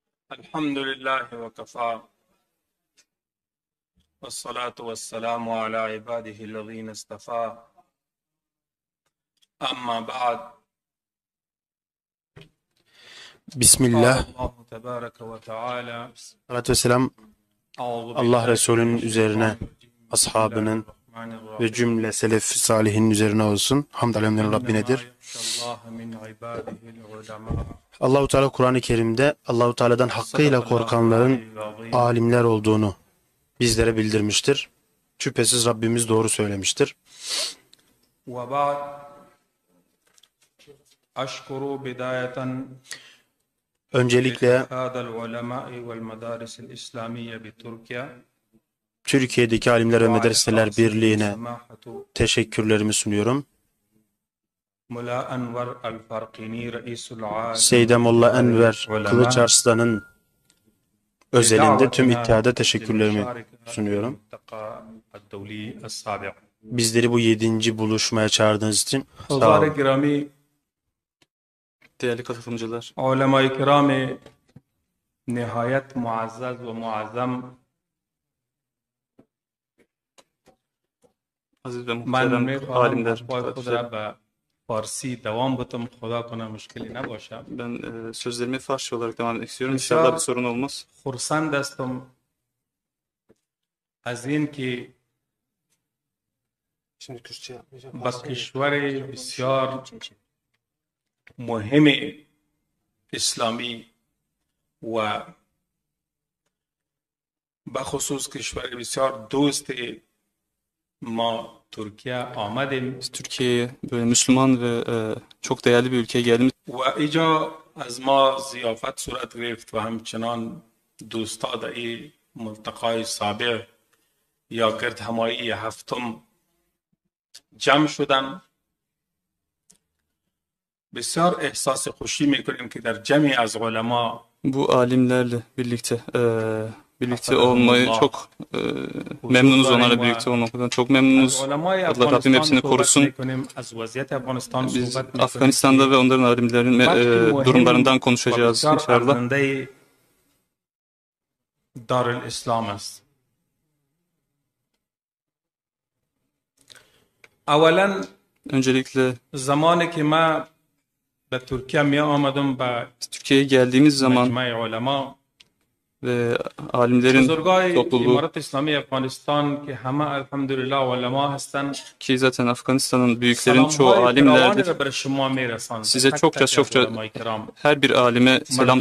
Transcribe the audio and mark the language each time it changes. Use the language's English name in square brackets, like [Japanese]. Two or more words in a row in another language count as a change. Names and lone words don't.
[Arabic] الحمد لله وكفى والصلاة والسلام على عباده الذين اصطفى أما بعد قال [Turkish] Bismillah, [Arabic] الله تبارك وتعالى [Turkish] salatü vesselam [Arabic] أعوذ [Turkish] Allah [Arabic] بالله [Turkish] Resulü'nün [Arabic] من [Turkish] üzerine, [Arabic] الشيطان الرجيم بسم الله [Turkish] ashabının [Arabic] الرحمن [Turkish] ve [Arabic] الرحيم [Turkish] cümle selef-i salihin üzerine olsun. Hamd alemlerin [Arabic] إنما [Turkish] Rabbinedir. [Arabic] يخشى الله من عباده العلماء [Turkish] Allahu Teala Kur'an-ı Kerim'de Allahu Teala'dan hakkıyla [Arabic] صدق الله [Turkish] korkanların [Arabic] العلي العظيم [Turkish] alimler olduğunu bizlere bildirmiştir. Şüphesiz Rabbimiz doğru söylemiştir. [Arabic] وبعد أشكر بداية [Turkish] Öncelikle [Arabic] اتحاد العلماء والمدارس الإسلامية بتركيا [Turkish] Türkiye'deki Alimler ve Medreseler [Arabic] وعلى [Turkish] Birliği'ne [Arabic] سماحة [Turkish] teşekkürlerimi sunuyorum. [Arabic] ملا أنور الفرقيني رئيس العام [Turkish] Seyde Molla Enver [Arabic] العلماء [Turkish] Kılıçarslan'ın özelinde tüm [Arabic] بدعوتنا [Turkish] ittihada teşekkürlerimi [Arabic] للمشاركة في [Turkish] sunuyorum. [Arabic] الملتقى الدولي السابع. [Turkish] Bizleri bu 7. buluşmaya çağırdığınız için sağ [Arabic] حضار [Turkish] olun. [Arabic] الكرامي [Turkish] Değerli katılımcılar, [Arabic] علماء الكرام [Persian] نهایت معزز و معظم [Turkish] aziz ve [Persian] من [Turkish] muhterem [Persian] میخواهم [Turkish] alimler, [Persian] حرفای خود را [Turkish] kardeşlerim, [Persian] به فارسی دوام بدم خدا کنه مشکلی نباشه. [Turkish] ben sözlerimi Farsça olarak devam etmek istiyorum. [Persian] بسیار [Turkish] İnşallah bir sorun olmaz. [Persian] خرسند هستم از این که به کشور بسیار مهم اسلامی و بخصوص کشور بسیار دوست ما ترکیه آمدیم [Turkish] Biz Türkiye'ye böyle Müslüman ve çok değerli bir ülkeye geldiğimiz [Persian] و اینجا از ما ضیافت صورت گرفت و همچنان دوستا در این ملتقای سابع یا گرد همایی هفتم جمع شدن. بسیار احساس خوشی میکنیم که در جمعی از علما [Turkish] bu alimlerle birlikte olmayı çok memnunuz, onlarla birlikte olmaktan çok memnunuz. [Persian] از علمای [Turkish] Allah Rabbim [Persian] افغانستان [Turkish] hepsini [Persian] صحبت [Turkish] korusun. [Persian] میکنیم از وضعیت افغانستان [Turkish] Biz [Persian] صحبت میکنیم [Turkish] Afganistan'da ve onların alimlerin durumlarından konuşacağız [Persian] بسیار [Turkish] inşallah. [Persian] ارزنده دارالاسلام است. اولا [Turkish] Öncelikle [Persian] زمانی که ما به ترکیه می آمدم به [Turkish] Türkiye'ye geldiğimiz zaman [Persian] مجمع علما [Turkish] ve alimlerin [Persian] بزرگای [Turkish] topluluğu [Persian] امارت اسلامی افغانستان که همه الحمدلله علما هستند [Turkish] ki zaten Afganistan'ın büyüklerin çoğu [Persian] سلامهای فراوانی [Turkish] alimlerdir. [Persian] را بر شما می رساند. [Turkish] Size [Persian] تک [Turkish] çokça [Persian] تک از [Turkish] çokça [Persian] علمای کرام [Turkish] her bir alime selam